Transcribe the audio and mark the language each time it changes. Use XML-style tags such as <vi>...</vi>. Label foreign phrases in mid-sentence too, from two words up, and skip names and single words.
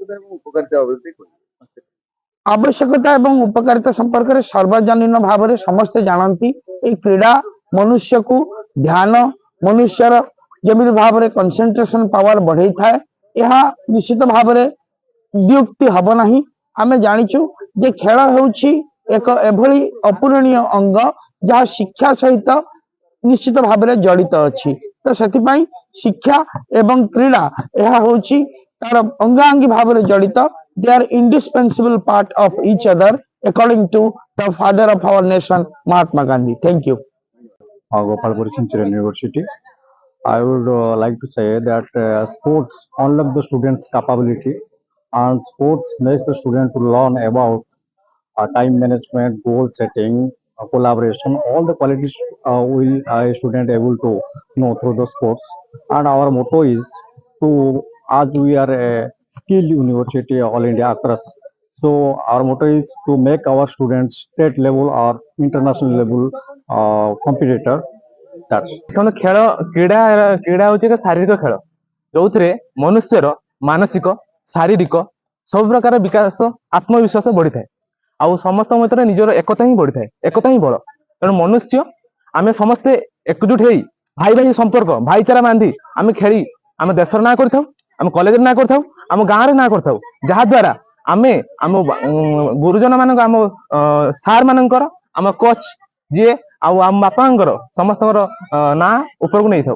<or>ଆବଶ୍ୟକତା ଏବଂ ଉପକାରିତା ସମ୍ପର୍କରେ ସାର୍ବଜନୀନ ଭାବରେ ସମସ୍ତେ ଜାଣନ୍ତି ଏହି କ୍ରୀଡ଼ା ମନୁଷ୍ୟକୁ ଧ୍ୟାନ ମନୁଷ୍ୟର ଯେମିତି ଭାବରେ</or> <en>concentration power</en> <or>ବଢେଇଥାଏ ଏହା ନିଶ୍ଚିତ ଭାବରେ ଦ୍ୟୁକ୍ତି ହବ ନାହିଁ। ଆମେ ଜାଣିଛୁ ଯେ ଖେଳ ହେଉଛି ଏକ ଏଭଳି ଅପୂରଣୀୟ ଅଙ୍ଗ ଯାହା ଶିକ୍ଷା ସହିତ ନିଶ୍ଚିତ ଭାବରେ ଜଡ଼ିତ ଅଛି। ତ ସେଥିପାଇଁ ଶିକ୍ଷା ଏବଂ କ୍ରୀଡ଼ା ଏହା ହେଉଛି ତାର ଅଙ୍ଗାଅଙ୍ଗୀ ଭାବରେ ଜଡ଼ିତ।</or> <en>They are indispensable part of each other according to the father of our nation Mahatma Gandhi. Thank you. Gopalpur Centurion University. I would like to say that sports unlock the students' capability, and sports makes the student to learn about time management, goal setting, collaboration, all the qualities will a student able to know through the sports. And our motto is to, as we are a skill university all India across, so our motto is to make our students state level or international level competitor. That's</en> <or>ଦେଖନ୍ତୁ କ୍ରୀଡ଼ା ହେଉଛି ଏକ ଶାରୀରିକ ଖେଳ ଯୋଉଥିରେ ମନୁଷ୍ୟର ମାନସିକ ଶାରୀରିକ ସବୁ ପ୍ରକାର ବିକାଶ ଆତ୍ମବିଶ୍ୱାସ ବଢିଥାଏ ଆଉ ସମସ୍ତଙ୍କ ଭିତରେ ନିଜର ଏକତା ହିଁ ବଢିଥାଏ ଏକତା ହିଁ ବଳ। ତେଣୁ ମନୁଷ୍ୟ ଆମେ ସମସ୍ତେ ଏକଜୁଟ ହେଇ ଭାଇ ଭାଇ ସମ୍ପର୍କ ଭାଇଚାରା ବାନ୍ଧି ଆମେ ଖେଳି ଆମ ଦେଶର ନାଁ କରିଥାଉ ଆମ କଲେଜର ନାଁ କରିଥାଉ ଆମ ଗାଁରେ ନାଁ କରିଥାଉ ଯାହାଦ୍ୱାରା ଆମେ ଆମ ଗୁରୁଜନ ମାନଙ୍କ ଆମ ସାର୍ ମାନଙ୍କର ଆମ କୋଚ୍ ଯିଏ ଆଉ ଆମ ବାପାଙ୍କର ସମସ୍ତଙ୍କର ନାଁ ଉପରକୁ ନେଇଥାଉ।</or>